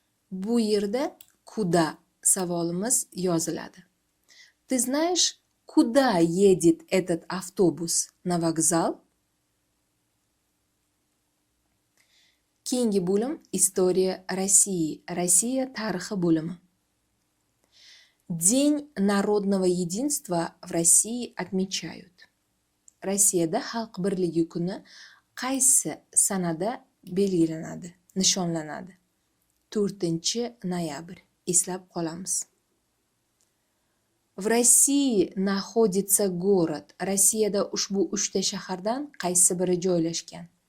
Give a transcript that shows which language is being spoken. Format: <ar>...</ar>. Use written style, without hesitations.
<uz>Bu yerda куда savolimiz yoziladi.</uz> <ru>Ты знаешь, куда едет этот автобус на вокзал?</ru> <uz>Keyingi bo'lim</uz> <ru>История России.</ru> <uz>Россия tarixi bo'limi.</uz> <ru>День народного единства в России отмечают.</ru> <uz>Rossiyada xalq birligi kuni qaysi sanada belgilanadi, nishonlanadi? 4-noyabr. Eslab qolamiz.</uz> <ru>В России находится город.</ru> <uz>Rossiyada ushbu 3 ta shahardan qaysi biri joylashgan?</uz>